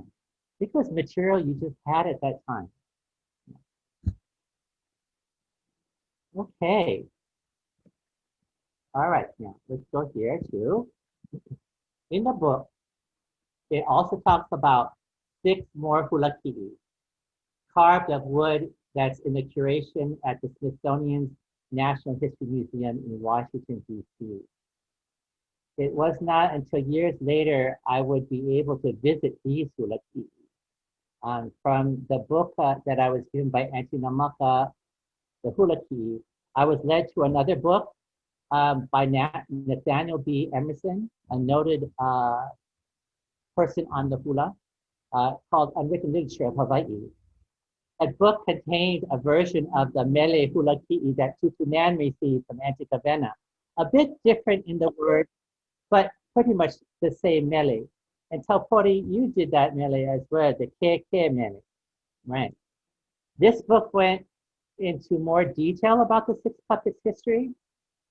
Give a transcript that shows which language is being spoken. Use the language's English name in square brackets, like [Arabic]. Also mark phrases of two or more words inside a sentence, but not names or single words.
[English] It was material you just had at that time. Okay. All right, now let's go here too. In the book, it also talks about 6 more [Hawaiian] hula kiʻi [English] carved of wood that's in the curation at the Smithsonian's National History Museum in Washington, D.C. It was not until years later I would be able to visit these [Hawaiian] hula kiʻi. [English] From the book that I was given by Auntie Namaka, the hula kiʻi, I was led to another book by Nathaniel B. Emerson, a noted person on the hula, called Unwritten Literature of Hawaii. That book contained a version of the [Hawaiian] mele hula kiʻi [English] that Tutunan received from Auntie Kawena. A bit different in the word, but pretty much the same mele. And Taupori, you did that mele as well, the [Hawaiian] ke mele, [English] right? This book went into more detail about the 6 puppets' history.